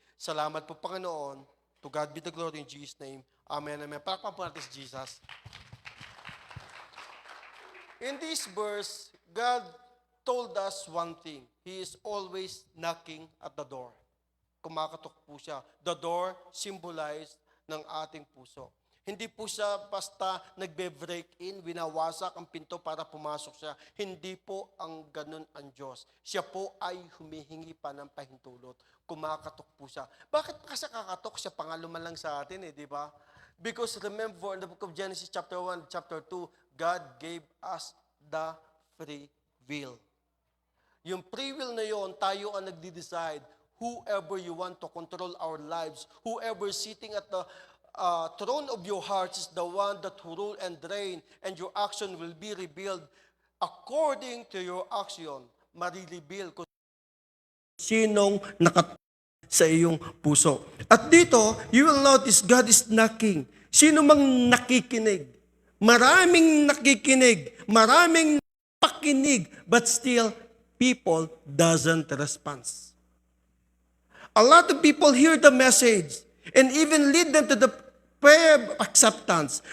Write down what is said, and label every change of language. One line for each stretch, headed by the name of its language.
Filipino: Salamat po, Panginoon.
English: To God be the glory in Jesus' name. Amen, amen.
Filipino: Palakpan po natin si Jesus.
English: In this verse, God told us one thing. He is always knocking at the door.
Filipino: Kumakatok po siya.
English: The door symbolized
Filipino: ng ating puso. Hindi po siya basta nagbe-break in, winawasak ang pinto para pumasok siya. Hindi po ang ganun ang Diyos. Siya po ay humihingi pa ng pahintulot. Kumakatok po siya. Bakit pa kasi kakatok siya? Pangaluman lang sa atin di ba?
English: Because remember, in the book of Genesis chapter 1, chapter 2, God gave us the free will.
Filipino: Yung free will na yon, tayo ang nagde-decide
English: whoever you want to control our lives, whoever sitting at the throne of your hearts is the one that will rule and reign, and your action will be revealed according to your action.
Filipino: Marireveal kung sinong sa iyong puso. At dito,
English: you will notice God is knocking.
Filipino: Sino mang nakikinig? Maraming nakikinig. Maraming pakinig.
English: But still, people doesn't respond. A lot of people hear the message and even lead them to the prayer of acceptance.